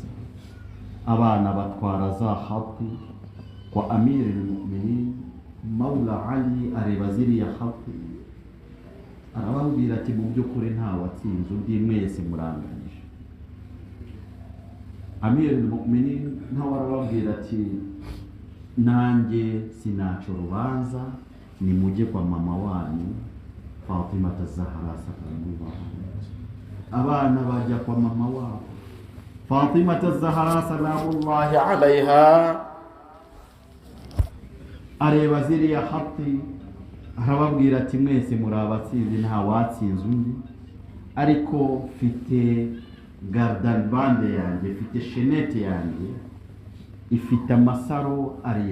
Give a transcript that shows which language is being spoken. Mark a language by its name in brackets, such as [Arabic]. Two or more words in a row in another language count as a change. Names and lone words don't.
[Kinyarwanda] Abana batwara za hafi kwa Amirul Mu'minin Maula Ali, areba ziriya hafi arababwira ati mu by'ukuri nta watsinze undi, mwese muranganije. Amirul Mu'minin nawe arababwira ati nanjye sinaca urubanza, nimujye kwa mama wanyu Fatima Zahra [Arabic] صلى الله عليه وسلم. [Kinyarwanda] Abana bajya kwa mama wabo Fatima Zahra [Arabic] صلى الله عليها, [Kinyarwanda] areba ziriya hati arababwira ati mwese muri abatsinzi, nta watsinze undi, ariko mfite gardan bande yanjye, mfite shenete yanjye ifite amasaro 7.